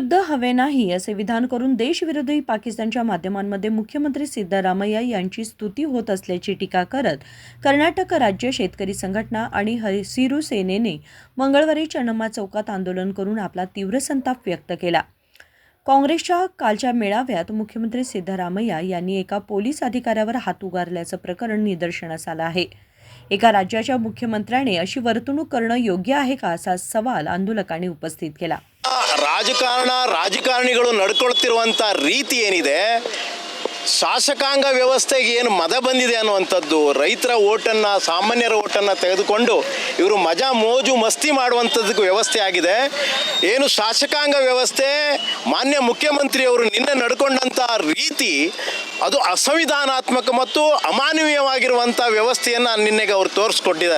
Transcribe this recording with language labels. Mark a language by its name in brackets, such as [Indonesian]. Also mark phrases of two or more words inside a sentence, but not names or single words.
[Marathi] हवे नाही असे विधान करून देशविरोधी पाकिस्तानच्या माध्यमांमध्ये मुख्यमंत्री सिद्धरामय्या यांची स्तुती होत असल्याची टीका करत कर्नाटक राज्य शेतकरी संघटना आणि हसिरू सेनेने मंगळवारी चन्नम्मा चौकात आंदोलन करून आपला तीव्र संताप व्यक्त केला। काँग्रेसच्या कालच्या मेळाव्यात मुख्यमंत्री सिद्धरामय्या यांनी एका पोलीस अधिकाऱ्यावर हात उगारल्याचं प्रकरण निदर्शनास आलं आहे। एका राज्याच्या मुख्यमंत्र्याने अशी वर्तणूक करणं योग्य आहे का असा सवाल आंदोलकांनी उपस्थित केला। [Kannada] ರಾಜಕಾರಣಿಗಳು ನಡ್ಕೊಳ್ತಿರುವಂತ ರೀತಿ ಏನಿದೆ, ಶಾಸಕಾಂಗ ವ್ಯವಸ್ಥೆಗೆ ಏನು ಮದ ಬಂದಿದೆ ಅನ್ನುವಂಥದ್ದು, ರೈತರ ಓಟನ್ನು ಸಾಮಾನ್ಯರ ಓಟನ್ನು ತೆಗೆದುಕೊಂಡು ಇವರು ಮಜಾ ಮೋಜು ಮಸ್ತಿ ಮಾಡುವಂಥದ್ದಕ್ಕೆ ವ್ಯವಸ್ಥೆ ಆಗಿದೆ। ಏನು ಶಾಸಕಾಂಗ ವ್ಯವಸ್ಥೆ ಮಾನ್ಯ ಮುಖ್ಯಮಂತ್ರಿಯವರು ನಿನ್ನೆ ನಡ್ಕೊಂಡಂಥ ರೀತಿ ಅದು ಅಸಂವಿಧಾನಾತ್ಮಕ ಮತ್ತು ಅಮಾನವೀಯವಾಗಿರುವಂಥ ವ್ಯವಸ್ಥೆಯನ್ನು ನಿನ್ನೆಗೆ ಅವರು ತೋರಿಸ್ಕೊಟ್ಟಿದ್ದಾರೆ।